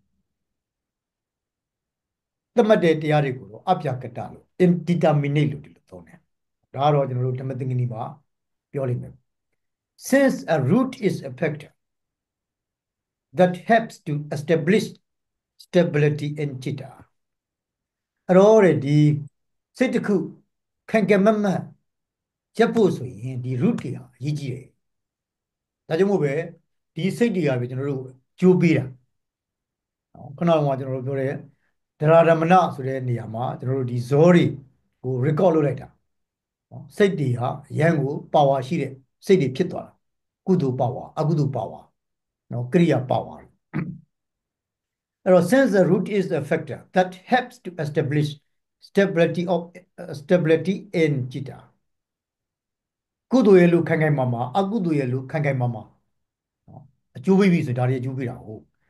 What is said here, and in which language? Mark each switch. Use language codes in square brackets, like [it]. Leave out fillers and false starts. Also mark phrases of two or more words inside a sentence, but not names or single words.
[my] သတ်မှတ်တဲ့တရားတွေကိုတော့အပြကတလို့ indeterminate လို့ဒီလိုသုံးတယ်ဒါကတော့ကျွန်တော်တို့ဓမ္မသင်္ကနီမှာပြောလိမ့်မယ် [en] since a root is a factor that helps to establish stability in chitta [my] အဲ့တော့ ဒီစိတ်တစ်ခုခံကမမတ်ရပ်ဖို့ဆိုရင်ဒီ root တွေဟာအရေးကြီးတယ်ဒါကြောင့်မို့ပဲဒီစိတ်တွေကပဲကျွန်တော်တို့ ကြိုးပေးတာနော်ခုနကကျွန်တော်တို့ပြောတဲ့ဒရာဓမ္မနဆိုတဲ့နေရာမှာကျွန်တော်တို့ဒီဇော တွေကို record လုပ်လိုက်တာနော်စိတ်တွေဟာရန်ကို power ရှိတဲ့စိတ်တွေဖြစ်သွားတာကုသိုလ် power အကုသိုလ် power နော်ကရိယာ power အဲ့တော့ [en] since the root is the factor that helps to establish stability in chitta [my] ကုသိုလ်ရဲ့လို့ခိုင်ခိုင်မာမာအကုသိုလ်ရဲ့လို့ခိုင်ခိုင်မာမာနော်အကျိုးပေးပြီဆိုဒါတွေအကျိုးပေးတာဟုတ်